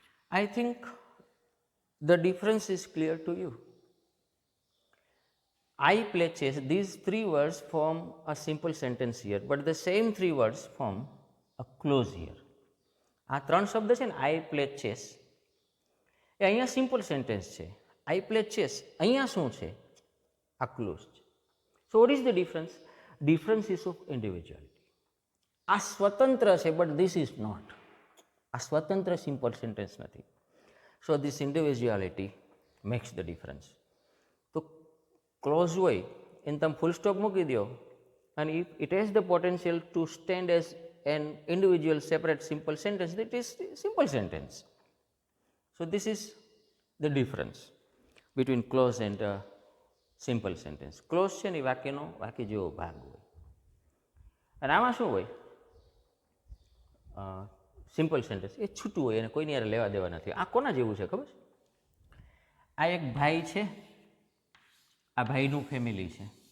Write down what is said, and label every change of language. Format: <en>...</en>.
<en>I think the difference is clear to you. I play chess, these three words form a simple sentence here, but the same three words form a clause here.</en> <gu>આ ત્રણ શબ્દ છે ને,</gu> <en>I play chess,</en> <gu>એ અહીંયા simple sentence છે.</gu> <en>I play chess,</en> <gu>અહીંયા શું છે? આ ક્લોઝ છે.</gu> <en>So what is the difference? Difference is of individuality.</en> <gu>આ સ્વતંત્ર છે,</gu> <en>but this is not.</en> <gu>આ સ્વતંત્ર સિમ્પલ સેન્ટેન્સ નથી.</gu> <en>So this individuality makes the difference.</en> <gu>તો ક્લોઝ હોય એને તમે ફૂલ સ્ટોપ મૂકી દો,</gu> <en>and if it has the potential to stand as an individual separate simple sentence, that is simple sentence. So this is the difference between clause and simple sentence.</en> <gu>Clause છે ને વાક્યનો વાક્ય જેવો ભાગ હોય, અને આમાં શું હોય? સિમ્પલ સેન્ટેન્સ એ છૂટું હોય, એને કોઈની યાર લેવા દેવા નથી. આ કોના જેવું છે ખબર છે? આ એક ભાઈ છે, આ ભાઈનું ફેમિલી છે.</gu>